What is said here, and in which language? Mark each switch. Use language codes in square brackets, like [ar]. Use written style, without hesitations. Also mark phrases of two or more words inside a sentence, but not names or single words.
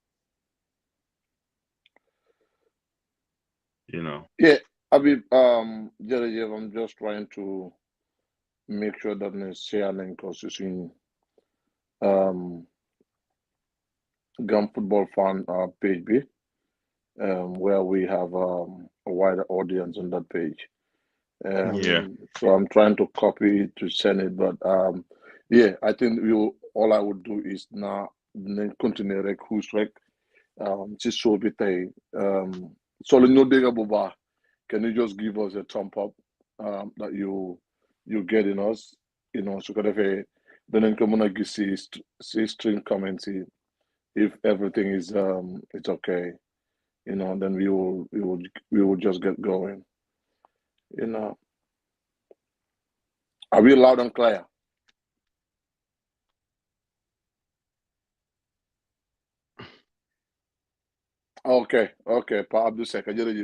[en] Yeah, Habib, jërëjëf, I'm just trying to make sure that we share link also in um Gum Football Fan page B, where we have a wider audience on that page. Yeah. So I'm trying to copy it to send it, but yeah, I think you all I would do is now continue rek who's [wo] rek ci show bi tey so la ñu dégg bu baax. [en] Can you just give us a thumb up that you getting us, [wo] su ko defee danañ ko mën a gis si [en] stream comments [wo] yi [en] if everything is it's okay, then we will just get going. You know, are we loud and clear? Okay, Pa Abdul Seka, jërëjëf.